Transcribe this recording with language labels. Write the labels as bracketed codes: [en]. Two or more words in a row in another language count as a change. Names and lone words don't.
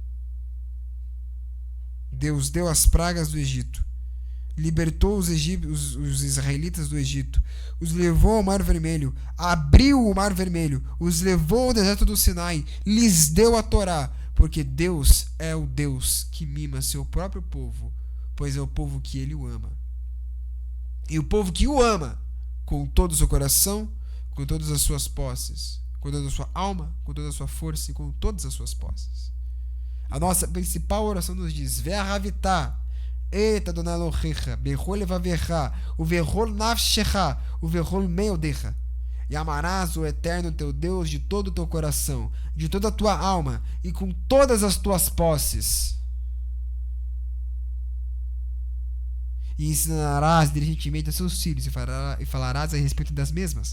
[pt] Deus deu as pragas do Egito, libertou os israelitas do Egito, os levou ao Mar Vermelho, abriu o Mar Vermelho, os levou ao deserto do Sinai, lhes deu a Torá, porque Deus é o Deus que mima seu próprio povo, pois é o povo que ele o ama. E o povo que o ama, com todo o seu coração, com todas as suas posses, com toda a sua alma, com toda a sua força e com todas as suas posses. A nossa principal oração nos diz: [he] ואהבת את אדוני אלהיך בכל לבבך ובכל נפשך ובכל מאדך. [pt] E amarás o eterno teu Deus de todo o teu coração, de toda a tua alma e com todas as tuas posses. E ensinarás diligentemente a seus filhos e falarás a respeito das mesmas.